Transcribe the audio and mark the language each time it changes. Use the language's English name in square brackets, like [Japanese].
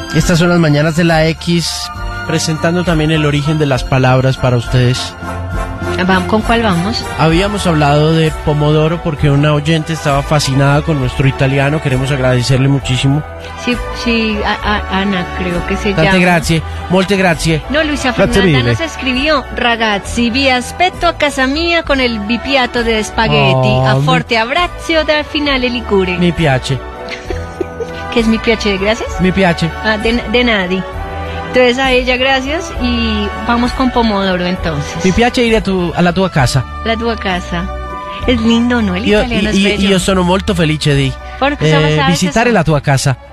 [Spanish] Estas son las mañanas de la X. presentando también el origen de las palabras para ustedes. ¿Con cuál vamos? Habíamos hablado de pomodoro porque una oyente estaba fascinada con nuestro italiano. Queremos agradecerle muchísimo. Sí, sí, Ana, creo que se llama. [Italian] Tante grazie, molte grazie. [Spanish] No, Luisa Fernanda nos escribió: [Italian] ragazzi, vi aspetto a casa mia [Spanish] con el bipiato de spaghetti. [Italian] Oh, a forte abbraccio dal finale ligure. Mi piace. [Spanish] ¿Qué es [Italian] mi piace? [Spanish] ¿Gracias? [Italian] Mi piace. [Spanish] Ah, de nadie. Entonces a ella gracias y vamos con pomodoro entonces. [Italian] Mi piace [Spanish] ir a [Italian] la tua casa. La tua casa. [Spanish] Es lindo, ¿no? El italiano es bello. [Italian] Yo sono molto felice di visitare la tua casa.